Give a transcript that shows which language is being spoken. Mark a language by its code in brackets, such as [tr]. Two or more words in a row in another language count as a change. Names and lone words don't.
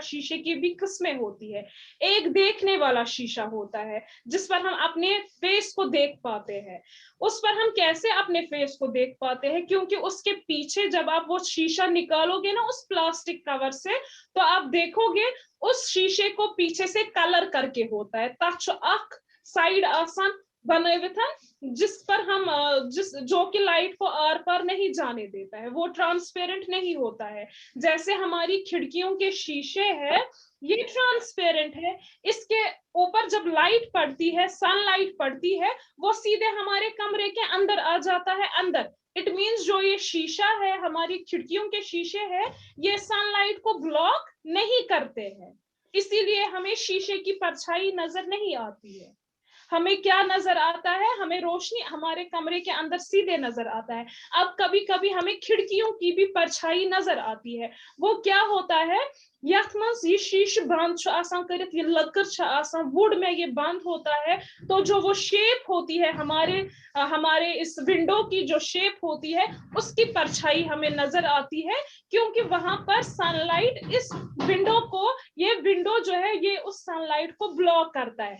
[hi] शीशे की भी किस्में होती है। एक देखने वाला शीशा होता है जिस पर हम अपने फेस को देख पाते हैं। उस पर हम कैसे अपने फेस को देख पाते हैं? क्योंकि उसके पीछे जब आप वो शीशा निकालोगे ना उस [en] plastic cover [hi] से, तो आप देखोगे उस शीशे को पीछे से कलर करके होता है। [ks] तथ अख साइड आसान बनावित [hi] जिस पर हम जिस जो कि लाइट को आर पार नहीं जाने देता है, वो ट्रांसपेरेंट नहीं होता है। जैसे हमारी खिड़कियों के शीशे है, ये ट्रांसपेरेंट है। इसके ऊपर जब लाइट पड़ती है, सनलाइट पड़ती है, वो सीधे हमारे कमरे के अंदर आ जाता है अंदर। [en] It means [hi] जो ये शीशा है, हमारी खिड़कियों के शीशे है, ये सनलाइट को ब्लॉक नहीं करते हैं। इसीलिए हमें शीशे की परछाई नजर नहीं आती है। हमें क्या नजर आता है? हमें रोशनी हमारे कमरे के अंदर सीधे नजर आता है। अब कभी कभी हमें खिड़कियों की भी परछाई नजर आती है। वो क्या होता है? [ks] यथ मज ये शीश बंद करित, [hi] ये लकड़ वुड में ये बंद होता है। तो जो वो शेप होती है हमारे इस विंडो की जो शेप होती है, उसकी परछाई हमें नजर आती है। क्योंकि वहां पर सनलाइट इस विंडो को, ये विंडो जो है ये उस सनलाइट को ब्लॉक करता है।